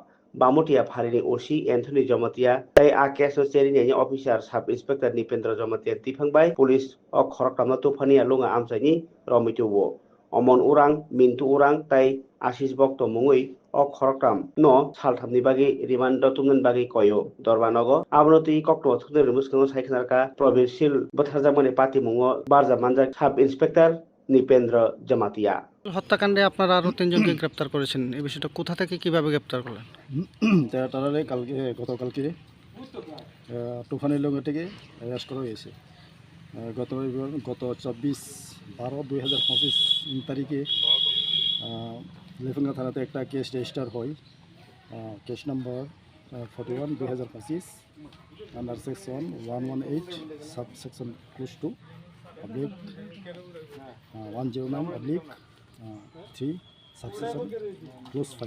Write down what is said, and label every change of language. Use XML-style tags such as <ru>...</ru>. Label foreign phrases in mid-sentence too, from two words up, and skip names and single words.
<trp>bamutia pharini osi Anthony Jomatia tai a case no cheri ni</trp> <en>officer sub inspector</en> <trp>Nipendra Jomatia tifangbai police o koroktamno tufani lunga amsani romitubo omon urang mintu urang tai Ashish Bokto mungui o koroktam no salthamni bagi remand tumnan bagi koyo dorbanogo abnoti kokto thudel muskano saikhnarka provincial bathajamani party mungo barja manja</trp> <en>sub inspector</en> <trp>Nipendra Jamatia</trp> <bn>হত্যাকাণ্ডে আপনারা আরো তিনজনকে গ্রেপ্তার করেছেন এই বিষয়টা কোথা থেকে কিভাবে গ্রেপ্তার করলেন? তারা গতকালকে তুফানি লঙ্গা থেকে অ্যারেস্ট করা হয়েছে। গত 24/12/2025 তারিখে লেফুঙ্গা থানাতে একটা</bn> <en>case register</en> <bn>হয়,</bn> <en>case number 41/2025 under section 118 sub section clause 2 oblique 109 oblique 3 subsection clause 5.</en>